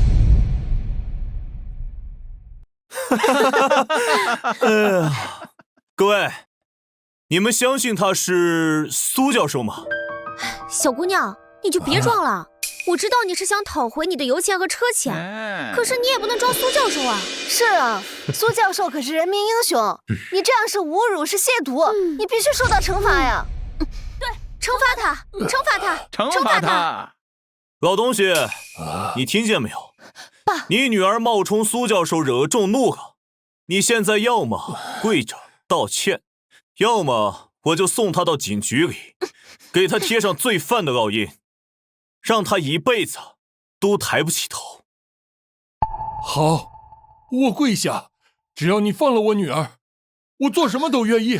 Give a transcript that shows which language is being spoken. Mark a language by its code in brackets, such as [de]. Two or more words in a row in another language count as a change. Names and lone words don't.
[zh] 各位，你們相信他是蘇教授嗎？小姑娘，你就別裝了。我知道你是想討回你的油錢和車錢，可是你也不能裝蘇教授啊。是啊，蘇教授可是人民英雄，你這樣是侮辱，是褻瀆，你必須受到懲罰呀。對，懲罰他，懲罰他，懲罰他。老東西，你聽見沒有？爸，你女兒冒充蘇教授惹眾怒了，你現在要麼跪着道歉，要麼我就送她到警局裡，給她貼上罪犯的烙印，讓她一輩子都抬不起頭。好，我跪下，只要你放了我女兒，我做什麼都願意。